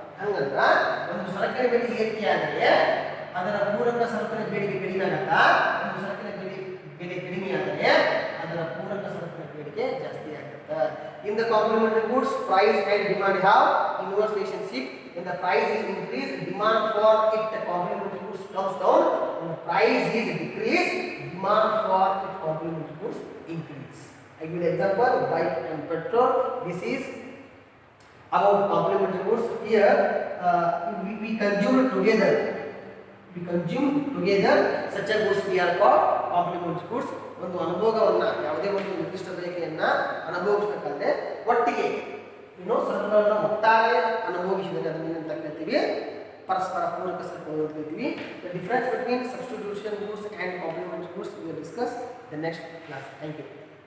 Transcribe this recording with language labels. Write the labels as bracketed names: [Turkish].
[Kannada] ಹಂಗಂದ್ರ ಒಂದು ಸರಕಿನ ಬೆಲೆ ಏರಿಕೆ ಆದರೆ ಅದರ ಪೂರಕ ಸರಕಿನ ಬೇಡಿಕೆ ಕಡಿಮೆ ಆಗತ್ತಾ, ಒಂದು ಸರಕಿನ ಬೆಲೆ ಕಡಿಮೆ ಆದರೆ ಅದರ ಪೂರಕ ಸರಕಿನ ಬೇಡಿಕೆ ಜಾಸ್ತಿ ಆಗುತ್ತಾ. [English] In the complementary goods price and demand have inverse relationship. When the price is increased, demand for it, the complementary goods comes down. When the price is decreased, demand for it, complementary goods increase. I give example bike and petrol. This is about complementary goods. Here we consume together. We consume together such a goods we are called complementary goods. [Kannada] ಒಂದು ಅನುಭೋಗವನ್ನು ಯಾವುದೇ ಒಂದು ನಿರ್ದಿಷ್ಟ ಬಯಕೆಯನ್ನು ಅನುಭವಿಸಬೇಕಾದ್ರೆ ಒಟ್ಟಿಗೆ ಸರಕುಗಳನ್ನು ಒಟ್ಟಾರೆ ಅನುಭವಿಸಿದರೆ ಅದನ್ನು ಅಂತ ಕರಿತೀವಿ ಪರಸ್ಪರ ಪೂರಕ ಸರಕುಗಳು ಅಂತ ಕರಿತೀವಿ. [English] The difference between substitution goods and complementary goods we will discuss the next class. Thank you.